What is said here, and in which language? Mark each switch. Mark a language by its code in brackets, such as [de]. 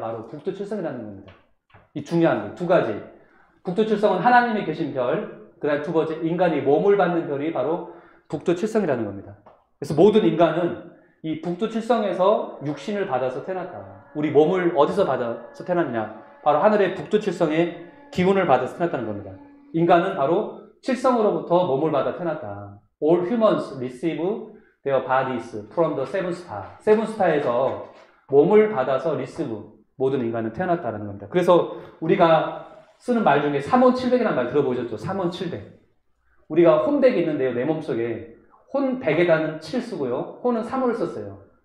[ko] 바로 북두칠성이라는 겁니다. 이 중요한 게 두 가지. 북두칠성은 하나님이 계신 별, 그 다음 두 번째 인간이 몸을 받는 별이 바로 북두칠성이라는 겁니다. 그래서 모든 인간은 이 북두칠성에서 육신을 받아서 태어났다. 우리 몸을 어디서 받아서 태어났냐? 바로 하늘의 북두칠성의 기운을 받아서 태어났다는 겁니다. 인간은 바로 칠성으로부터 몸을 받아 태어났다. [en] All humans receive their bodies from the seven star. [ko] 세븐 스타에서 몸을 받아서 receive, 모든 인간은 태어났다는 겁니다. 그래서 우리가 쓰는 말 중에 3원7백이라는 말 들어보셨죠? 3원7백. 우리가 혼백이 있는데요, 내 몸속에. 혼백에다는 7 쓰고요. 혼은 3호를 썼어요.